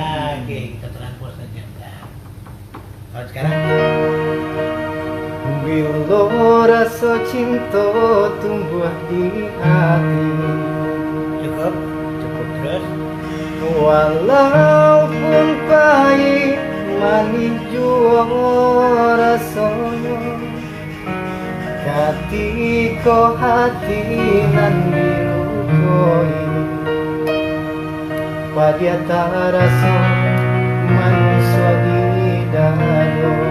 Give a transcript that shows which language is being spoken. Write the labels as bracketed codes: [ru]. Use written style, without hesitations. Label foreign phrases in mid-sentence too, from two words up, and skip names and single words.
[id] Oke, kita transport saja. Nah. Kalau sekarang [min] Bilo rasa cinta tumbuh di hati. [id] cukup, cukup terus. [min] Walaupun pahit manis jua rasanya, Katiko hati nan dilukoi, Padia tarasa manusia di dado.